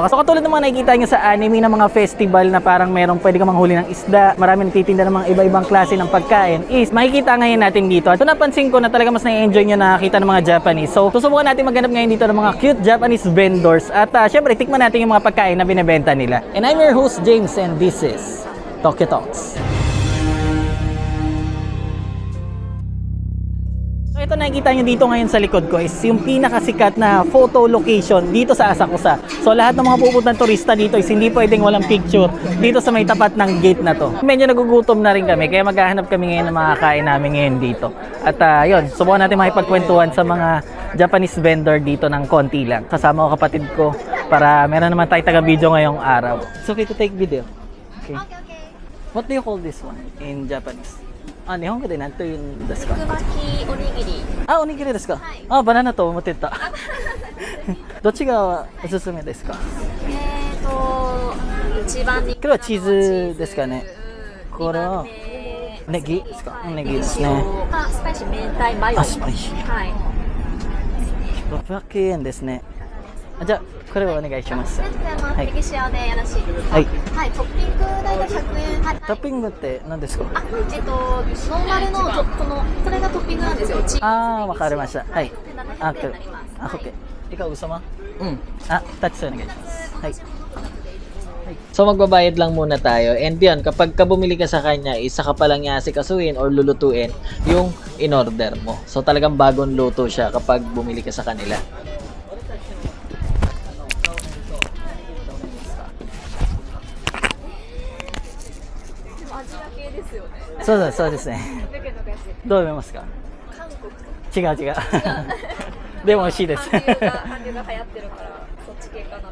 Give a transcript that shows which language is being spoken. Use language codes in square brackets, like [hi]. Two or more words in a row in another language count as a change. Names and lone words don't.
[tl] So katulad ng mga nakikita nyo sa anime ng mga festival na parang merong pwede kang manghuli ng isda, maraming nagtitinda ng mga iba-ibang klase ng pagkain is makikita ngayon natin dito. At napansin ko na talaga mas na-enjoy nyo nakakita ng mga Japanese. So susubukan natin maghanap ngayon dito ng mga [en] cute Japanese vendors [tl] at syempre tikman natin yung mga pagkain na binebenta nila. [en] And I'm your host James and this is Tokyo Talks. [tl] So ito nakikita nyo dito ngayon sa likod ko is yung pinakasikat na photo location dito sa Asakusa. So lahat ng mga pupuntang turista dito is hindi pwedeng walang picture dito sa may tapat ng gate na to. Medyo nagugutom na rin kami kaya maghahanap kami ngayon ng mga kain namin ngayon dito. At yun, subukan natin makipagkwentuhan sa mga [en] Japanese vendor [tl] dito ng konti lang. Kasama ko kapatid ko para meron naman tayo taga-video ngayong araw. [en] It's okay to take video. Okay. What do you call this one in Japanese? [ja] 日本語で何と言うんですか？つくばきおにぎり。おにぎりですか？バナナと思ってた。どっちがおすすめですか？一番人気。これはチーズですかね。これはネギですか？ネギですね。スパイシー明太マヨ。スパイシー。はい。600円ですね。じゃあこれをお願いします。はい。ネギ塩でよろしいですか？はい。はい。トッピング大体100円。トッピングって何ですか？ノーマルのこれがトッピングなんですよ。わかりました。 [tl] はい。OK。Ikaw usama? [ja] Touch o願いします。 [tl] はい。So magbabayad lang muna tayo and yun, kapag ka bumili ka sa kanya, isa ka pa lang niya asikasuhin or lulutuin yung in-order mo. So talagang bagong luto siya kapag bumili ka sa kanila. [ja] そうですね。どう思いますか？違う。でも美味しいです。韓流が流行ってるからそっち系かなと。